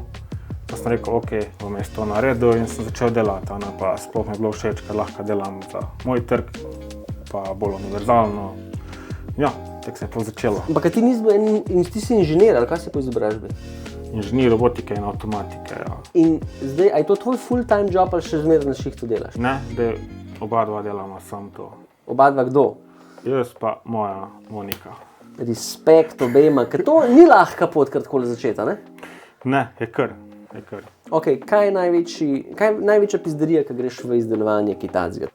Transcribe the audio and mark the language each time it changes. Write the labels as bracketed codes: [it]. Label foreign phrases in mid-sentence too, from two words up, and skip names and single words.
[sl] Pa sem rekel, ok, bom jaz to naredil in sem začel delati, pa sploh mi je bilo všeč, ker lahko delam za moj trg, pa bolj univerzalno. Ja, tako se je to začelo. Ampak ti nisi bil ti si inženir, ali kaj si po izobrazbi? Inženir robotike in avtomatike, ja. In zdaj, a je to tvoj [en] full-time job [sl] ali še zmeraj na šihtu delaš? Ne, da oba dva delamo samo to. Oba dva kdo? Jaz pa moja Monika. Respekt obema, ker to ni lahka pot kar takole začeti, ne? Ne, je kar. Ok, kaj je največja pizderija, ko greš v izdelovanje kaj takega?